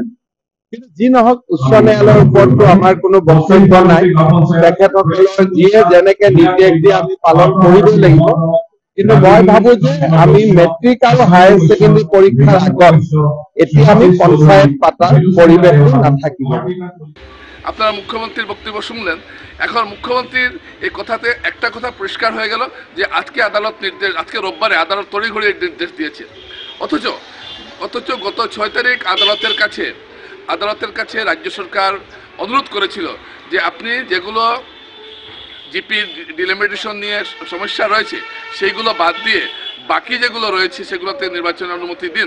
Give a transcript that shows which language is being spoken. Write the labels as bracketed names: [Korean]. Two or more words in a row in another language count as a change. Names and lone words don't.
[Assamese] কিন্তু যি নহওক, উচ্চ ন্যায়ালয়ৰ ওপৰতো আমাৰ কোনো বক্তব্য নাই। তেখেতসকলৰ যিয়ে যেনেকে নিৰ্দেশ দিয়ে আমি পালন কৰিবই লাগিব। কিন্তু মই ভাবো যে আমি মেট্ৰিক আৰু [English] Higher Secondary [Assamese] পৰীক্ষাৰ আগত এতিয়া আমি পঞ্চায়ত পাতাৰ পৰিৱেশটো নাথাকিব। [Bangla] আপনারা মুখ্যমন্ত্রীর বক্তব্য শুনলেন। এখন মুখ্যমন্ত্রীর এই কথাতে একটা কথা পরিষ্কার হয়ে গেল যে আজকে আজকে রোববারে আদালত তড়িঘড়ি নির্দেশ দিয়েছে, অথচ গত 6 তারিখ আদালতের কাছে রাজ্য সরকার অনুরোধ করেছিল যে আপনি যেগুলো [English] GP delimitation [Bangla] নিয়ে সমস্যা রয়েছে সেইগুলো বাদ দিয়ে বাকি যেগুলো রয়েছে সেগুলোতে নির্বাচনের অনুমতি দিন।